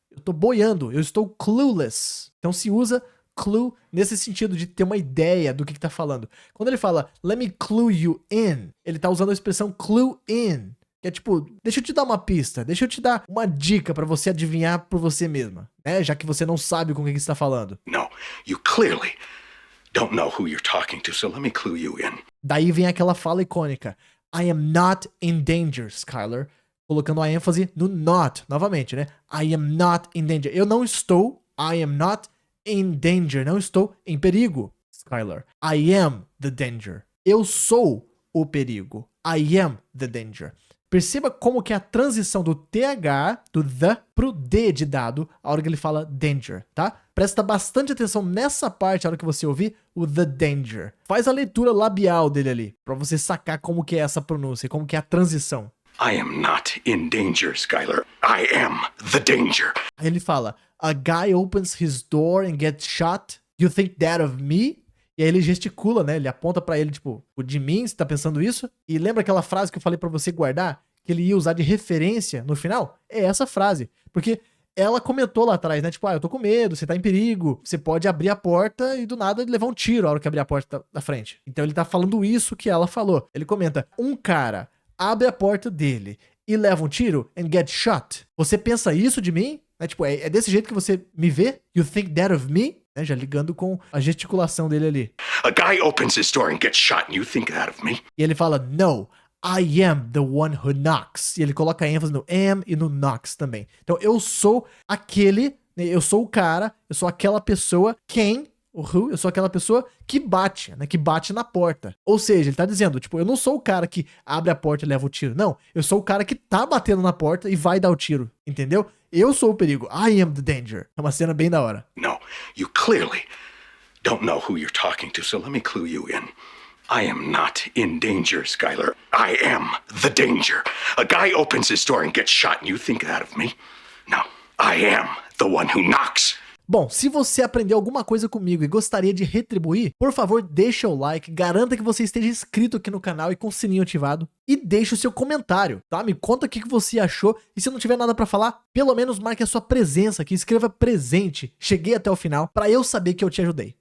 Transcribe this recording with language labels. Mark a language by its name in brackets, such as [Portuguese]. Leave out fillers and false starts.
[Portuguese] Eu tô boiando, eu estou clueless. Então, se usa clue nesse sentido de ter uma ideia do que tá falando. Quando ele fala, [English] let me clue you in, [Portuguese] ele tá usando a expressão clue in, que é tipo, deixa eu te dar uma pista, deixa eu te dar uma dica pra você adivinhar por você mesma, né? Já que você não sabe com o que você tá falando. [English] No, you clearly don't know who you're talking to, so let me clue you in. [Portuguese] Daí vem aquela fala icônica, [English] I am not in danger, Skylar, [Portuguese] colocando a ênfase no not, novamente, né? [English] I am not in danger. [Portuguese] Eu não estou, [English] I am not in danger. [Portuguese] Não estou em perigo, Skylar. [English] I am the danger. [Portuguese] Eu sou o perigo. [English] I am the danger. [Portuguese] Perceba como que é a transição do TH, do the, pro D de dado, a hora que ele fala danger, tá? Presta bastante atenção nessa parte, a hora que você ouvir o the danger. Faz a leitura labial dele ali, pra você sacar como que é essa pronúncia, como que é a transição. [English] I am not in danger, Skylar. I am the danger. [Portuguese] Aí ele fala, [English] a guy opens his door and gets shot. You think that of me? [Portuguese] E aí ele gesticula, né? Ele aponta pra ele, tipo, o de mim, você tá pensando isso? E lembra aquela frase que eu falei pra você guardar? Que ele ia usar de referência no final? É essa frase. Porque ela comentou lá atrás, né? Tipo, eu tô com medo, você tá em perigo. Você pode abrir a porta e do nada levar um tiro a hora que abrir a porta da frente. Então ele tá falando isso que ela falou. Ele comenta, um cara abre a porta dele e leva um tiro [English] and get shot. [Portuguese] Você pensa isso de mim? Tipo, é desse jeito que você me vê? [English] You think that of me? [Portuguese] Já ligando com a gesticulação dele ali. [English] A guy opens his door and gets shot, and you think that of me? [Portuguese] E ele fala, no, [English] I am the one who knocks. [Portuguese] E ele coloca ênfase no am e no knocks também. Então, eu sou aquele, eu sou o cara, eu sou aquela pessoa, quem, o who, eu sou aquela pessoa que bate, né, que bate na porta. Ou seja, ele tá dizendo, tipo, eu não sou o cara que abre a porta e leva o tiro. Não, eu sou o cara que tá batendo na porta e vai dar o tiro, entendeu? Eu sou o perigo. [English] I am the danger. [Portuguese] É uma cena bem da hora. [English] No, you clearly don't know who you're talking to, so let me clue you in. I am not in danger, Skylar. I am the danger. A guy opens his door and gets shot, and you think that of me? No, I am the one who knocks. [Portuguese] Bom, se você aprendeu alguma coisa comigo e gostaria de retribuir, por favor, deixa o like, garanta que você esteja inscrito aqui no canal e com o sininho ativado e deixe o seu comentário, tá? Me conta o que você achou e se não tiver nada pra falar, pelo menos marque a sua presença aqui, escreva presente, cheguei até o final, pra eu saber que eu te ajudei.